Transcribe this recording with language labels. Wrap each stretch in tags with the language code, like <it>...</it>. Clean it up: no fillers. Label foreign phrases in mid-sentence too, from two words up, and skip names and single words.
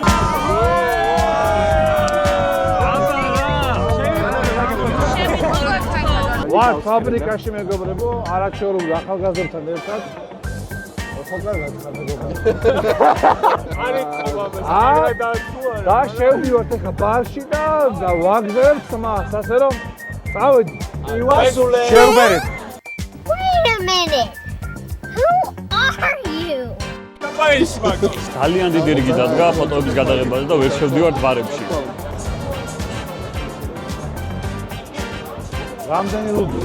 <ka>ვარ ფაბრიკაში მეგობრებო, არაჩვეულებრივ ახალგაზრდთან ერთად. და შევდივართ ახლა ბარში და ვაგზავნებთ მას, ასე რომ წავედი. შევბერეთ.</ka> <en>Wait a minute. Who are you?</en> <ka>ძალიან დიდი რიგი დადგა ფოტოების გადაღებაზე და ვერ შევდივართ ბარებში. რამდენი რუბლია?</ka>